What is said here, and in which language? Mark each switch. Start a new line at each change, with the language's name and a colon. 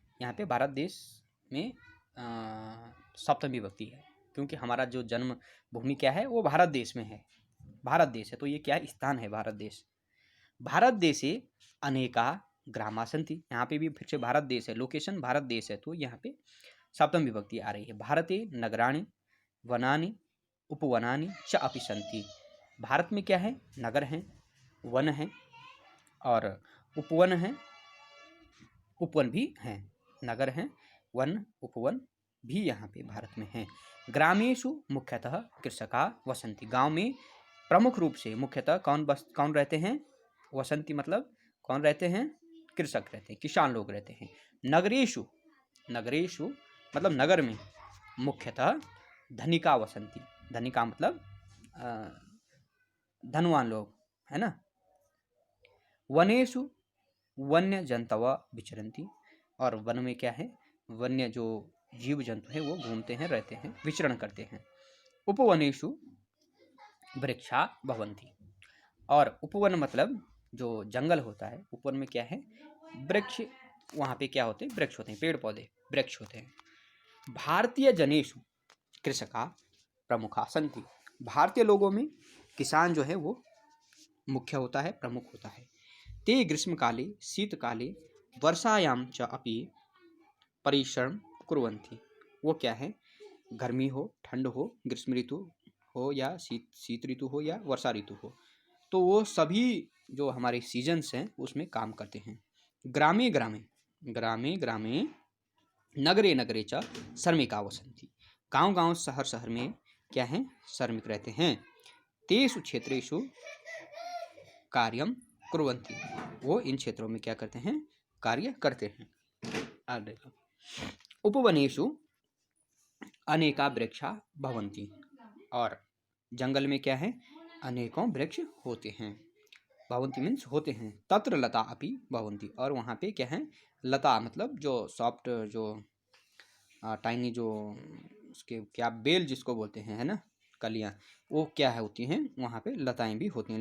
Hindi: यहाँ पे भारत देश में सप्तमी विभक्ति है, क्योंकि हमारा जो जन्म भूमि क्या है वो भारत देश में है। भारत देश है तो ये क्या है? स्थान है भारत देश।
Sanskrit: भारत देशे अनेका ग्रामा सन्ति।
Hindi: यहाँ पे भी फिर से भारत देश है, लोकेशन भारत देश है, तो यहाँ पे सप्तम विभक्ति आ रही है।
Sanskrit: भारते नगराणि वनानि उपवनानि च अपि सन्ति।
Hindi: भारत में क्या है? नगर हैं, वन हैं और उपवन हैं, उपवन भी हैं। नगर हैं, वन, उपवन भी यहाँ पे भारत में हैं।
Sanskrit: ग्रामेषु मुख्यतः कृषका वसन्ति।
Hindi: गांव में प्रमुख रूप से मुख्यतः कौन रहते हैं? वसंती मतलब कौन रहते हैं? कृषक रहते हैं, किसान लोग रहते हैं। नगरेषु, नगरेषु मतलब नगर में
Sanskrit: मुख्यतः धनिका वसंती।
Hindi: धनिका मतलब धनवान लोग, है ना।
Sanskrit: वनेषु वन्य जंतव विचरन्ति।
Hindi: और वन में क्या है? वन्य जो जीव जंतु हैं वो घूमते हैं, रहते हैं, विचरण करते हैं।
Sanskrit: उपवनेषु वृक्षा भवन्ति।
Hindi: और उपवन मतलब जो जंगल होता है, उपवन में क्या है? वृक्ष, वहाँ पे क्या होते हैं? वृक्ष होते हैं, पेड़ पौधे वृक्ष होते हैं।
Sanskrit: भारतीय जनेषु कृषका प्रमुखा सन्ति।
Hindi: भारतीय लोगों में किसान जो है वो मुख्य होता है, प्रमुख होता है।
Sanskrit: ते ग्रीष्मकाले शीतकाले वर्षायां च अपि परिश्रम कुर्वन्ति।
Hindi: वो क्या है? गर्मी हो, ठंड हो, ग्रीष्म ऋतु हो या शीत ऋतु हो या वर्षा ऋतु हो, तो वो सभी जो हमारे सीजन्स हैं उसमें काम करते हैं।
Sanskrit: ग्रामे ग्रामे, ग्रामे ग्रामे नगरे नगरे च श्रमिका वसन्ति।
Hindi: गांव गांव, शहर शहर में क्या है? श्रमिक रहते हैं।
Sanskrit: तेषु क्षेत्रेषु कार्यम कुर्वन्ति।
Hindi: वो इन क्षेत्रों में क्या करते हैं? कार्य करते हैं।
Sanskrit: उपवनेषु अनेका वृक्षा भवन्ति।
Hindi: और जंगल में क्या है? अनेकों वृक्ष होते हैं। भवन्ति मीन्स होते हैं।
Sanskrit: तत्र लता अपि भवन्ति,
Hindi: और वहाँ पे क्या है, लता मतलब जो सॉफ्ट, जो टाइनी, जो उसके क्या बेल जिसको बोलते हैं, है ना, कलियाँ, वो क्या है होती हैं, वहाँ पे लताएं भी होती हैं।